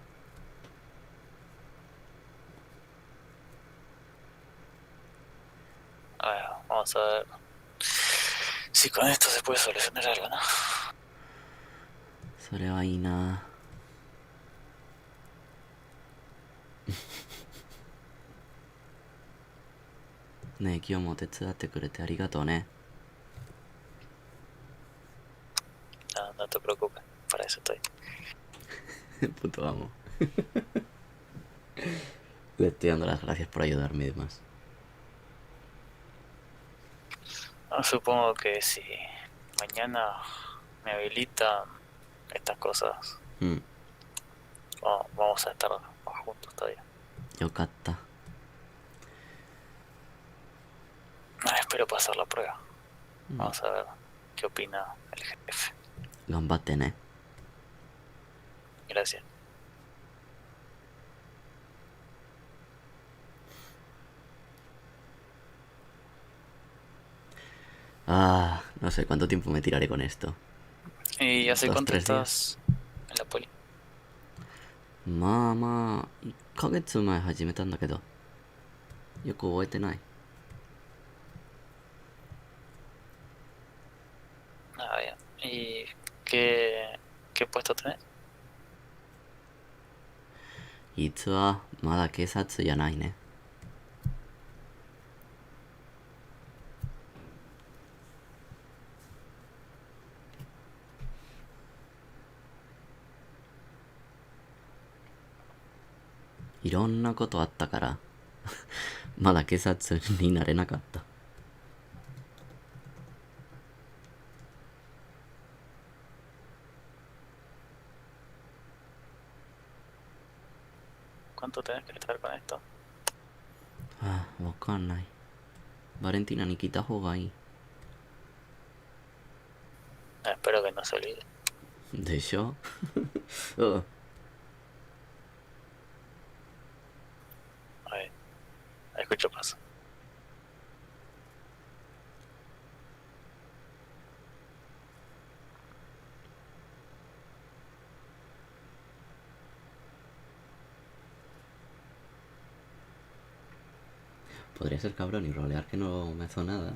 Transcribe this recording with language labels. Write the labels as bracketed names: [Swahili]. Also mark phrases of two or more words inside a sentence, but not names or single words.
[Spanish] A ver, vamos a ver si con esto se puede solucionar algo, ¿no? [Japanese] それはいいな。ねえ、今日も手伝ってくれてありがとうね。 [Spanish] No, no te preocupes, para eso estoy. Puto amo. Le estoy dando las gracias por ayudarme y demás. No, supongo que si mañana me habilitan estas cosas, vamos a estar más juntos todavía. [Japanese] よかった。 [Spanish] Espero pasar la prueba. Vamos a ver qué opina el jefe. [Japanese] 頑張ってね。 [Spanish] Gracias. Ah, no sé cuánto tiempo me tiraré con esto. ¿Y hace 2, cuánto 3 estás en la poli? [Japanese] まあまあ、1ヶ月前始めたんだけど、よく覚えてない。 [Spanish] Ah, bien. ¿Y qué puesto tenés? [Japanese] 実はまだ警察じゃないね。いろんなことあったからまだ警察になれなかった。 [Spanish] ¿Cuánto tenés que estar con esto? [Japanese] ああ、わかんない。バレンティーナに聞いた方がいい。 [Spanish] Espero que no se olvide. [Japanese] でしょうん。 [Spanish] A ver, escucho paso. Podría ser cabrón y rolear que no me hizo nada.